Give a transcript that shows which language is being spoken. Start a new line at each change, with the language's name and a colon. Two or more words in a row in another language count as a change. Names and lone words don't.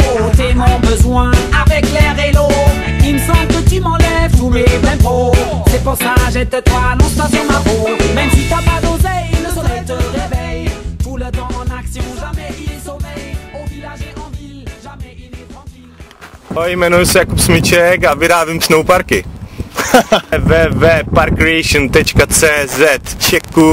French: T'es mon besoin avec l'air et l'eau. Il me semble que tu m'enlèves tous mes pleins pros. C'est pour ça jette-toi non-stop sur ma peau. Même si t'as pas d'oseille, le soleil te réveille. Tout le temps en action, jamais il sommeille. Au village et en ville, jamais il est tranquille.
Czech: Ahoj, jmenuji se Jakub Smyček a vyrábím snowparky. www.parkcreation.cz. Děkuji.